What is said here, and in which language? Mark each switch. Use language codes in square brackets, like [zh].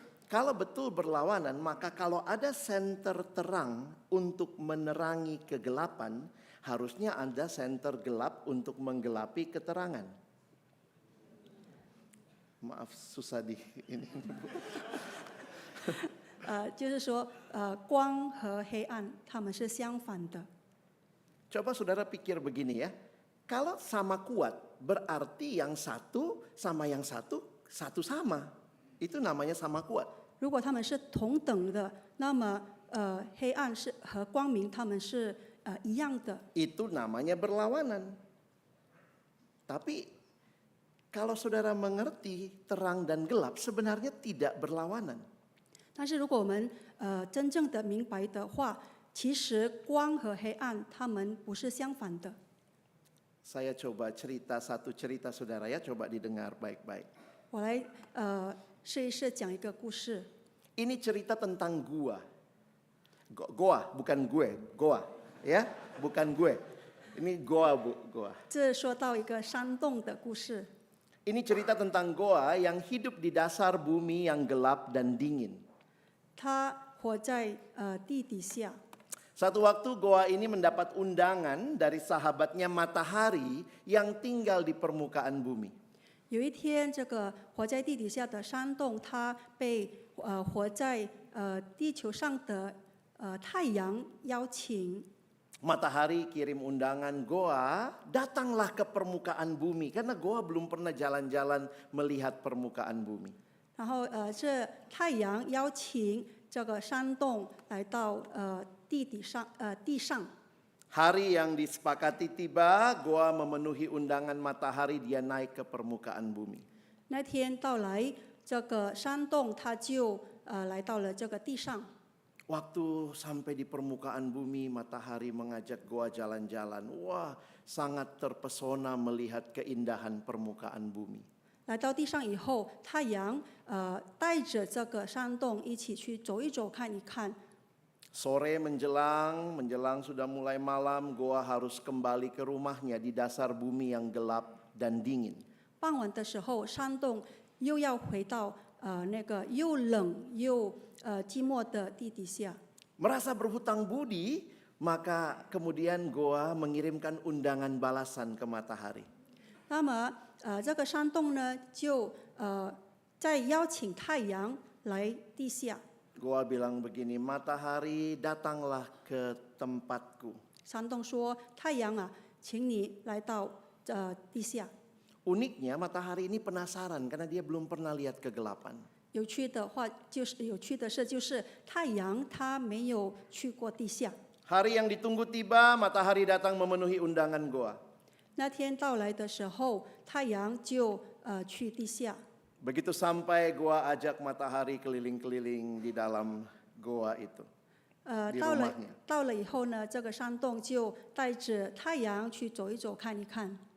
[id] Kalau betul berlawanan, maka kalau ada senter terang untuk menerangi kegelapan, harusnya ada senter gelap untuk menggelapi keterangan. Maaf susah di ini. [zh] 就是说，光和黑暗它们是相反的。 [id] Coba saudara pikir begini ya. Kalau sama kuat, berarti yang satu sama yang satu sama. Itu namanya sama kuat. [zh] 如果它们是同等的，那么黑暗是和光明它们是一样的。 [id] Itu namanya berlawanan. Tapi kalau saudara mengerti terang dan gelap sebenarnya tidak berlawanan. [zh] 但是如果我们真正的明白的话，其实光和黑暗它们不是相反的。 [id] Saya coba cerita satu cerita saudara ya, coba didengar baik-baik. [zh] 我来试一试讲一个故事。 [id] Ini cerita tentang gua. Goa, bukan gue, goa. Ya, bukan gue. Ini goa, goa. [zh] 这说到一个山洞的故事。 [id] Ini cerita tentang goa yang hidup di dasar bumi yang gelap dan dingin. [zh] 他活在地底下。 [id] Satu waktu goa ini mendapat undangan dari sahabatnya matahari yang tinggal di permukaan bumi. [zh] 有一天，这个活在地底下的山洞，它被活在地球上的太阳邀请。 [id] Matahari kirim undangan Goa, datanglah ke permukaan bumi. Karena Goa belum pernah jalan-jalan melihat permukaan bumi. [zh] 然后这太阳邀请这个山洞来到地上。 [id] Hari yang disepakati tiba, Goa memenuhi undangan matahari, dia naik ke permukaan bumi. [zh] 那天到来，这个山洞它就来到了这个地上。 [id] Waktu sampai di permukaan bumi, matahari mengajak Goa jalan-jalan. Wah, sangat terpesona melihat keindahan permukaan bumi. [zh] 来到地上以后，太阳带着这个山洞一起去走一走、看一看。 [id] Sore menjelang sudah mulai malam, Goa harus kembali ke rumahnya di dasar bumi yang gelap dan dingin. [zh] 傍晚的时候，山洞又要回到那个又冷又寂寞的地底下。 [id] Merasa berhutang budi, maka kemudian Goa mengirimkan undangan balasan ke matahari. [zh] 那么这个山洞呢，就再邀请太阳来地下。 [id] Goa bilang begini, matahari datanglah ke tempatku. [zh] 山洞说：“太阳啊，请你来到地下。” [id] Uniknya matahari ini penasaran karena dia belum pernah lihat kegelapan. [zh] 有趣的是，就是太阳它没有去过地下。 [id] Hari yang ditunggu tiba, matahari datang memenuhi undangan Goa. [zh] 那天到来的时候，太阳就去地下。 [id] Begitu sampai, Goa ajak matahari keliling-keliling di dalam goa itu. di [zh] 到 [id] rumahnya. [zh] 了以后呢，这个山洞就带着太阳去走一走、看一看。